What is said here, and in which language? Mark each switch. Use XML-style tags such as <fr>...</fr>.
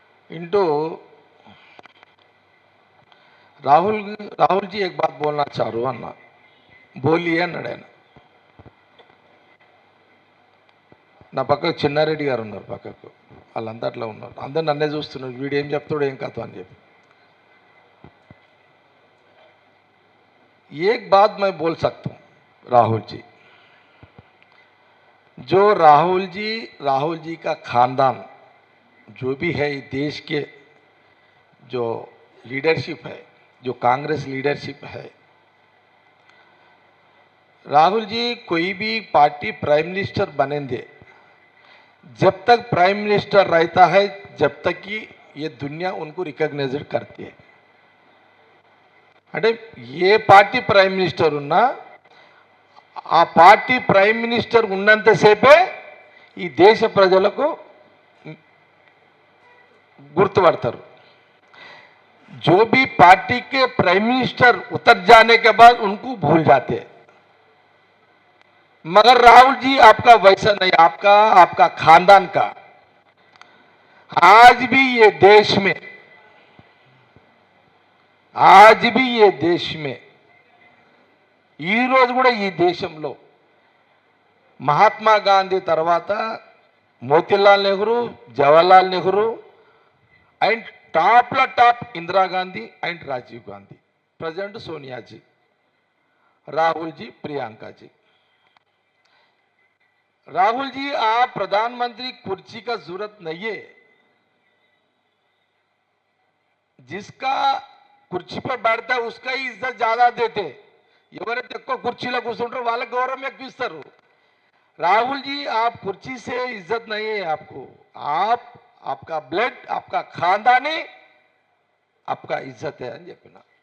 <hi>Into Rahul G एक बात बोलना चाह रहा हूं</hi> <te>అన్న. బోలియే అన్నాడు ఆయన. నా పక్కకు చిన్నారెడ్డి గారు ఉన్నారు, పక్కకు వాళ్ళంతా అట్లా ఉన్నారు, అందరు నన్నే చూస్తున్నారు, వీడు ఏం చెప్తాడు ఏం కథ అని చెప్పి.</te> <hi>एक बात मैं बोल सकता हूं, राहुल जी, जो राहुल जी का खानदान जो भी है, देश के जो लीडरशिप है, जो कांग्रेस लीडरशिप है, राहुल जी कोई भी पार्टी प्राइम मिनिस्टर बनेंगे, जब तक प्राइम मिनिस्टर रहता है, जब तक कि ये दुनिया उनको रिकॉग्नाइज करती है.</hi> <te>అంటే ఏ పార్టీ ప్రైమ్ మినిస్టర్ ఉన్నా ఆ పార్టీ ప్రైమ్ మినిస్టర్ ఉన్నంతసేపే ఈ దేశ ప్రజలకు గుర్తుపడతారు.</te> <hi>जो भी पार्टी के प्राइम मिनिस्टर उतर जाने के बाद उनको भूल जाते हैं. मगर राहुल जी आपका वैसा नहीं, आपका खानदान का आज भी ये देश में</hi> <te>ఈ రోజు కూడా ఈ దేశంలో మహాత్మా గాంధీ తర్వాత Motilal Nehru, Jawaharlal Nehru and top Indira గాంधी and Rajiv గాంधी,</te> <hi>president Sonia जी, राहुल जी, प्रियंका जी. राहुल जी आप प्रधानमंत्री कुर्सी का जरूरत नहीं है. जिसका కుర్చీ पर बैठता है उसका ही इज्जत ज्यादा देते.</hi> <te>ఎవరైతే ఎక్కువ కుర్చీలో కూర్చుంటారో వాళ్ళకి గౌరవం ఎక్కువ ఇస్తారు.</te> <hi>राहुल जी आप कुर्सी से इज्जत नहीं है आपको, आपका ब्लड, आपका खानदानी, आपका इज्जत है</hi> <te>అని చెప్పిన.</te>